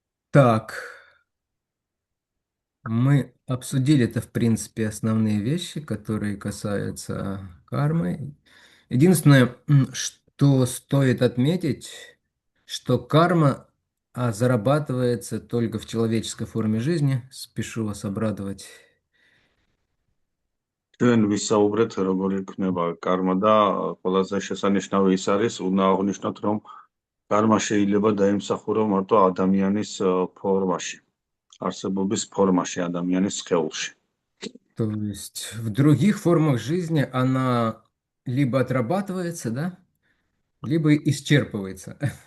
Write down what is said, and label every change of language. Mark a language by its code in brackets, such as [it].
[ru] Так, мы обсудили-то, в принципе, основные вещи, которые касаются кармы. Единственное, что стоит отметить, что карма зарабатывается только в человеческой форме жизни. Спешу вас обрадовать. [ka] ჩვენ ვისაუბრეთ როგორ იქნება კარმა და ყველაზე შესანიშნავი ის არის, უნდა აღვნიშნოთ, რომ კარმა შეიძლება დაიმსახურა მარტო ადამიანის ფორმაში, არსებობის формაში, ადამიანის სხეულში. [ru] То есть в других формах жизни она либо отрабатывается, да, либо исчерпывается.